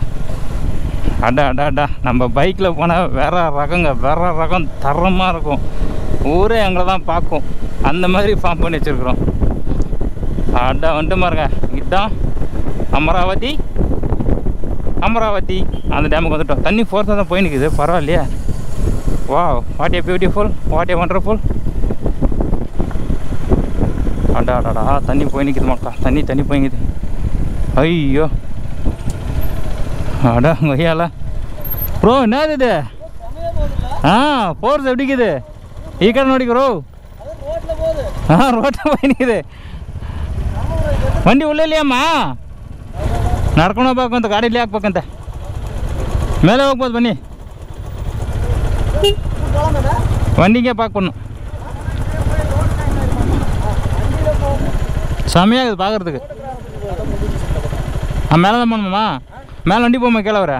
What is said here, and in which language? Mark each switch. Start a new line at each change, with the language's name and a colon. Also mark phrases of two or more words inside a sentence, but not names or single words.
Tamil: அடா நம்ம பைக்கில் போனால் வேற ரகம் தரமாக இருக்கும். ஊரே எங்களை தான் பார்க்கும். அந்த மாதிரி ஃபார்ம் பண்ணி வச்சுருக்குறோம். வந்துட்டு பாருங்க, இதுதான் அமராவதி அந்த டேமுக்கு வந்துட்டோம். தண்ணி ஃபோர்ஸாக தான் போய் நிற்குது, பரவாயில்லையே.
English: Wow, what a beautiful, what a wonderful.
Tamil: அடாடா, தண்ணி போய் நிற்குது மக்கா, தண்ணி போய் நிற்குது. ஐயோ அடா கொய்யால ப்ரோ, என்னது இது? ஃபோர்ஸ் எப்படி இருக்குது?
Kannada: ಈಕಡೆ ನೋಡಿಕ್ಕು
Tamil: ப்ரோ. ரோட்டில் போய் நிற்குது வண்டி. உள்ளே இல்லையாம்மா?
Kannada: ನಡ್ಕೊಂಡು ಹೋಗ್ಬೇಕಂತ, ಗಾಡಿಲಿ ಹಾಕ್ಬೇಕಂತ. ಮೇಲೆ ಹೋಗ್ಬೋದು ಬನ್ನಿ,
Tamil: வண்டிக்கே பார்க்கணும். செம்மையாகுது பார்க்குறதுக்கு. மேலே தான் போகணுமா? மேலே வண்டி போமா கீழே வர?